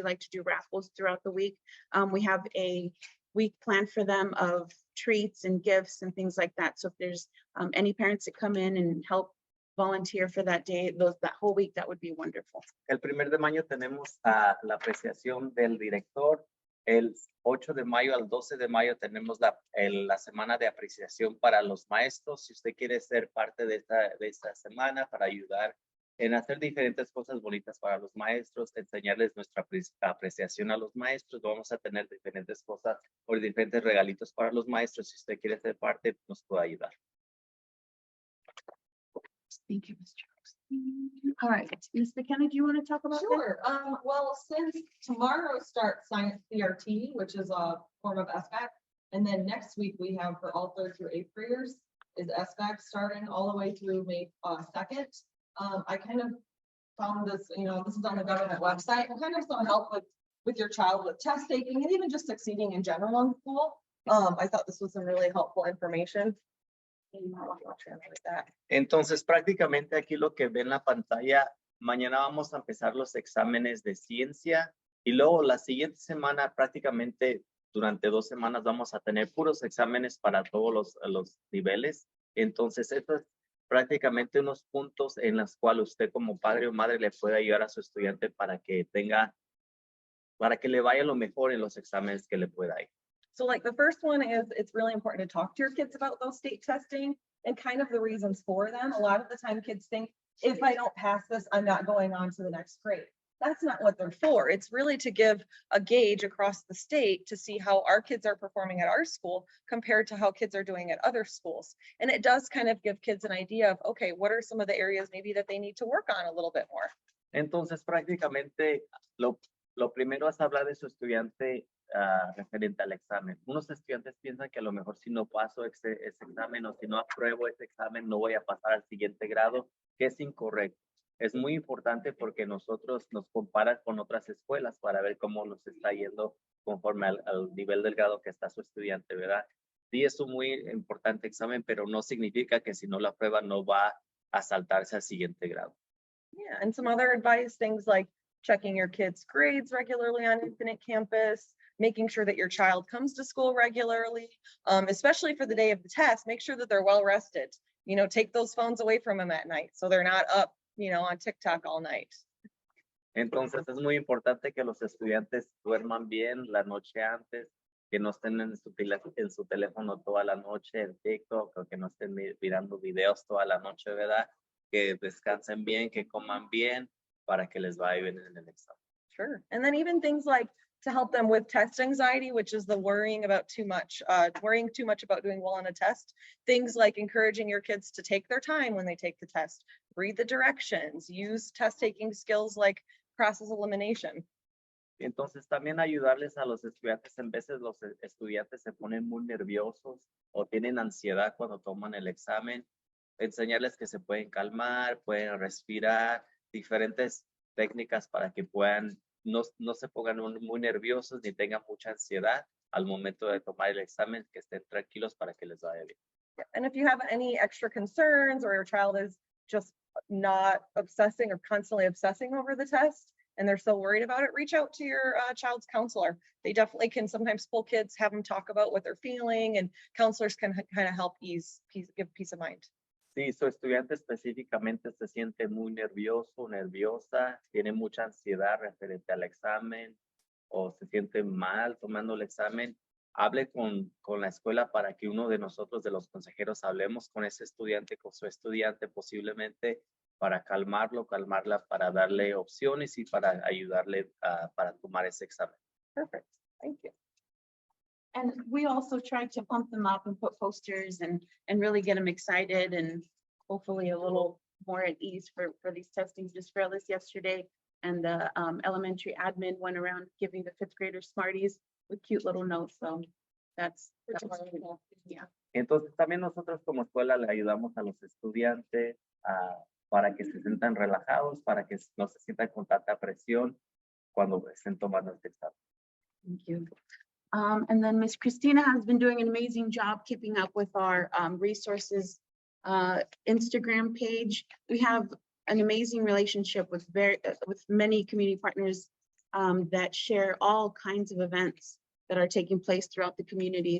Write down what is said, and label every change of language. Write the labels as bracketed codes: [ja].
[en] We like to do raffles throughout the week. We have a week planned for them of treats and gifts and things like that. So if there's any parents that come in and help volunteer for that day, that whole week, that would be wonderful. [es] El 1 de mayo tenemos la apreciación del director. El 8 de mayo al 12 de mayo tenemos la semana de apreciación para los maestros. Si usted quiere ser parte de esta semana para ayudar en hacer diferentes cosas bonitas para los maestros, enseñarles nuestra apreciación a los maestros, vamos a tener diferentes cosas o diferentes regalitos para los maestros. Si usted quiere ser parte, nos puede ayudar. [en] Thank you, Mr. All right, Ms. McKenna, do you want to talk about that? Sure. Well, since tomorrow starts Science CRT, which is a form of SBAC, and then next week we have for all 3rd through 8th graders, is SBAC starting all the way through May 2nd. I kind of found this, this is on the government website, and kind of some help with your child with test taking and even just succeeding in general in school. I thought this was some really helpful information. You might want to translate that. [es] Entonces, prácticamente aquí lo que ven en la pantalla, mañana vamos a empezar los exámenes de ciencia y luego la siguiente semana, prácticamente durante 2 semanas, vamos a tener puros exámenes para todos los niveles. Entonces, esto es prácticamente unos puntos en los cuales usted como padre o madre le puede ayudar a su estudiante para que le vaya lo mejor en los exámenes que le pueda ir. [en] So like the first one is, it's really important to talk to your kids about those state testing and kind of the reasons for them. A lot of the time kids think, if I don't pass this, I'm not going on to the next grade. That's not what they're for. It's really to give a gauge across the state to see how our kids are performing at our school compared to how kids are doing at other schools. And it does kind of give kids an idea of, okay, what are some of the areas maybe that they need to work on a little bit more. [es] Entonces, prácticamente lo primero es hablar de su estudiante referente al examen. Unos estudiantes piensan que a lo mejor si no paso ese examen o si no apruebo ese examen no voy a pasar al siguiente grado, que es incorrecto. Es muy importante porque nosotros nos comparan con otras escuelas para ver cómo nos está yendo conforme al nivel del grado que está su estudiante, ¿verdad? Sí, es un muy importante examen, pero no significa que si no lo aprueba no va a saltarse al siguiente grado. [en] Yeah, and some other advice, things like checking your kids' grades regularly on Infinite Campus, making sure that your child comes to school regularly, especially for the day of the test, make sure that they're well rested. Take those phones away from them at night so they're not up, on TikTok all night. [es] Entonces es muy importante que los estudiantes duerman bien la noche antes, que no estén en su teléfono toda la noche en TikTok, o que no estén mirando videos toda la noche, ¿verdad? Que descansen bien, que coman bien, para que les vaya bien en el examen. [en] Sure. And then even things like to help them with test anxiety, which is the worrying too much about doing well on a test. Things like encouraging your kids to take their time when they take the test, read the directions, use test taking skills like process elimination. [es] Entonces también ayudarles a los estudiantes, en veces los estudiantes se ponen muy nerviosos o tienen ansiedad cuando toman el examen, enseñarles que se pueden calmar, pueden respirar, diferentes técnicas para que puedan no se pongan muy nerviosos ni tengan mucha ansiedad al momento de tomar el examen, que estén tranquilos para que les vaya bien. [en] And if you have any extra concerns or your child is just not obsessing or constantly obsessing over the test and they're still worried about it, reach out to your child's counselor. They definitely can sometimes pull kids, have them talk about what they're feeling, and counselors can kind of help give peace of mind. [es] Sí, su estudiante específicamente se siente muy nervioso, nerviosa, tiene mucha ansiedad referente al examen o se siente mal tomando el examen, hable con la escuela para que uno de nosotros, de los consejeros, hablemos con ese estudiante, con su estudiante posiblemente para calmarlo, calmarla, para darle opciones y para ayudarle para tomar ese examen. [en] Perfect. Thank you. And we also tried to pump them up and put posters and really get them excited and hopefully a little more at ease for these testings. Just for this yesterday, and the elementary admin went around giving the 5th graders Smarties with cute little notes. So that's wonderful. Yeah. [es] Entonces también nosotros como escuela le ayudamos a los estudiantes para que se sientan relajados, para que no se sientan con tanta presión cuando estén tomando este examen. [en] Thank you. And then Miss Cristina has been doing an amazing job keeping up with our resources Instagram page. We have an amazing relationship with many community partners that share all kinds of events that are taking place throughout the community.